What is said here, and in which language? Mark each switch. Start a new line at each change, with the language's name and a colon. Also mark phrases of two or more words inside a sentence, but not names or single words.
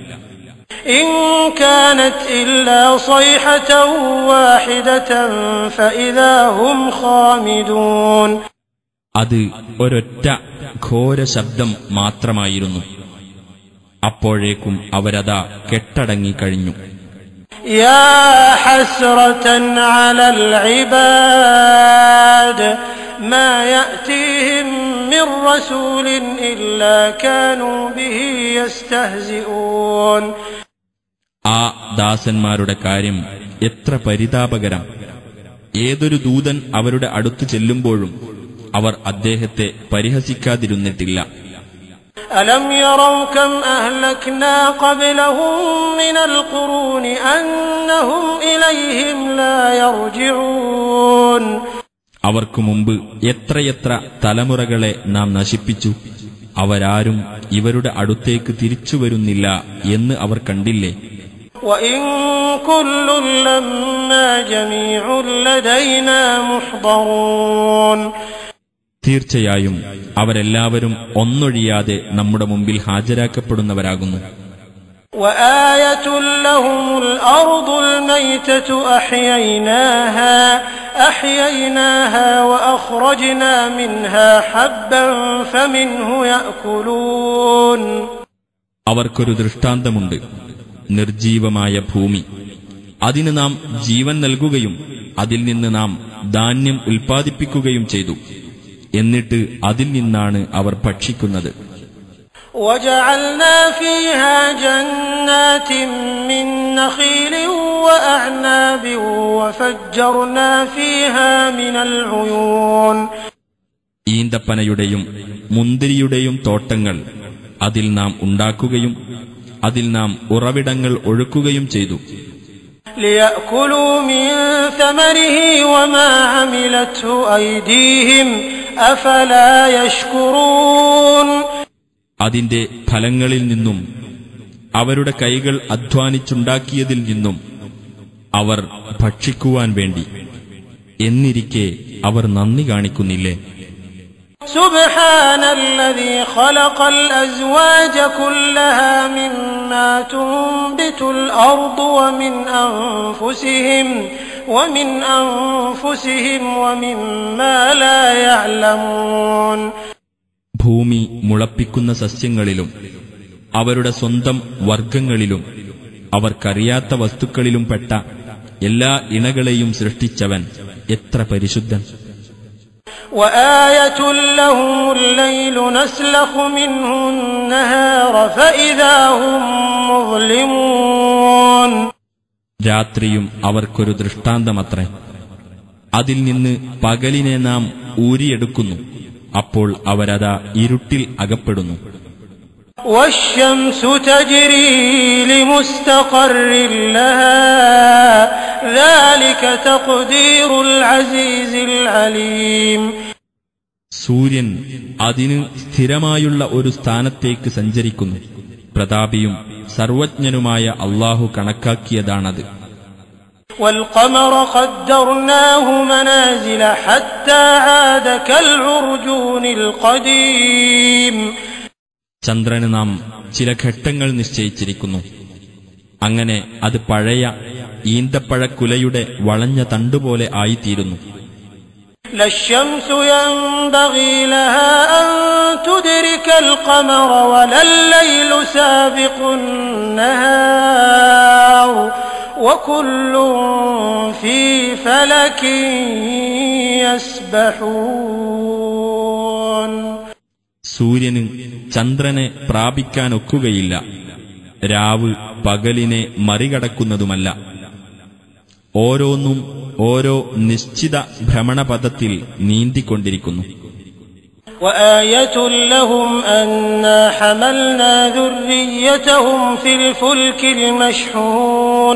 Malayalam: അത് ഒരൊറ്റ ഘോര ശബ്ദം മാത്രമായിരുന്നു. അപ്പോഴേക്കും അവരതാ കെട്ടടങ്ങിക്കഴിഞ്ഞു.
Arabic: يا حسرة على العباد ما يأتيهم من رسول إلا كانوا به يستهزئون.
Malayalam: ആ ദാസന്മാരുടെ കാര്യം എത്ര പരിതാപകരം! ഏതൊരു ദൂതൻ അവരുടെ അടുത്തു ചെല്ലുമ്പോഴും അവർ അദ്ദേഹത്തെ പരിഹസിക്കാതിരുന്നിട്ടില്ല.
Arabic: ألم يروا كم أهلكنا قبلهم من القرون أنهم إليهم لا يرجعون.
Malayalam: അവർക്കു മുമ്പ് എത്രയെത്ര തലമുറകളെ നാം നശിപ്പിച്ചു, അവരാരും ഇവരുടെ അടുത്തേക്ക് തിരിച്ചു വരുന്നില്ല എന്ന് അവർ കണ്ടില്ലേ?
Arabic: وإن كل لما جميع لدينا محضرون.
Malayalam: തീർച്ചയായും അവരെല്ലാവരും ഒന്നൊഴിയാതെ നമ്മുടെ മുമ്പിൽ ഹാജരാക്കപ്പെടുന്നവരാകുന്നു.
Arabic: وآية لهم الأرض الميتة أحييناها وأخرجنا منها حبا فمنه يأكلون.
Malayalam: അവർക്കൊരു ദൃഷ്ടാന്തമുണ്ട്. നിർജീവമായ ഭൂമി, അതിന് നാം ജീവൻ നൽകുകയും അതിൽ നിന്ന് നാം ധാന്യം ഉൽപ്പാദിപ്പിക്കുകയും ചെയ്തു. എന്നിട്ട് അതിൽ നിന്നാണ് അവർ ഭക്ഷിക്കുന്നത്.
Arabic: وجعلنا فيها جنات من نخيل وأعناب وفجرنا فيها من العيون.
Malayalam: ഈന്തപ്പനയുടെയും മുന്തിരിയുടെയും തോട്ടങ്ങൾ അതിൽ നാം ഉണ്ടാക്കുകയും അതിൽ നാം ഉറവിടങ്ങൾ ഒഴുക്കുകയും ചെയ്തു.
Arabic: ليأكلوا من ثمره وما عملته أيديهم أفلا يشكرون.
Malayalam: അതിന്റെ ഫലങ്ങളിൽ നിന്നും അവരുടെ കൈകൾ അധ്വാനിച്ചുണ്ടാക്കിയതിൽ നിന്നും അവർ ഭക്ഷിക്കുവാൻ വേണ്ടി എന്നിരിക്കെ അവർ നന്ദി കാണിക്കുന്നില്ലേ?
Arabic: سبحان الذي خلق الأزواج كلها مما تنبت الأرض ومن أنفسهم ومما لا يعلمون.
Malayalam: ഭൂമി മുളപ്പിക്കുന്ന സസ്യങ്ങളിലും അവരുടെ സ്വന്തം വർഗങ്ങളിലും അവർക്കറിയാത്ത വസ്തുക്കളിലും പെട്ട എല്ലാ ഇണകളെയും സൃഷ്ടിച്ചവൻ എത്ര പരിശുദ്ധൻ!
Arabic: وآية لهم الليل نسلخ منه النهار فإذا هم مظلمون.
Malayalam: രാത്രിയും അവർക്കൊരു ദൃഷ്ടാന്തമത്രേ. അതിൽ നിന്ന് പകലിനെ നാം ഊരിയെടുക്കുന്നു. അപ്പോൾ അവരതാ ഇരുട്ടിൽ അകപ്പെടുന്നു.
Arabic: والشمس تجري لمستقر لها ذلك تقدير العزيز العليم.
Malayalam: സൂര്യൻ അതിന് സ്ഥിരമായുള്ള ഒരു സ്ഥാനത്തേക്ക് സഞ്ചരിക്കുന്നു. പ്രതാപിയും സർവജ്ഞനുമായ അല്ലാഹു കണക്കാക്കിയതാണത്.
Arabic: والقمر قدرناه منازل حتى عاد كالعرجون القديم.
Malayalam: ചന്ദ്രന് നാം ചില ഘട്ടങ്ങൾ നിശ്ചയിച്ചിരിക്കുന്നു. അങ്ങനെ അത് പഴയ ഈന്തപ്പഴക്കുലയുടെ വളഞ്ഞ തണ്ടുപോലെ ആയിത്തീരുന്നു.
Arabic: لا الشمس ينبغي لها أن تدرك القمر ولا الليل سابق النهار وكل في فلك يسبحون.
Malayalam: സൂര്യന് ചന്ദ്രനെ പ്രാപിക്കാനൊക്കുകയില്ല. രാവ് പകലിനെ മറികടക്കുന്നതുമല്ല. ഓരോന്നും ഓരോ നിശ്ചിത ഭ്രമണപഥത്തിൽ നീന്തിക്കൊണ്ടിരിക്കുന്നു.
Arabic: وآية لهم أنا حملنا ذريتهم في الفلك المشحون.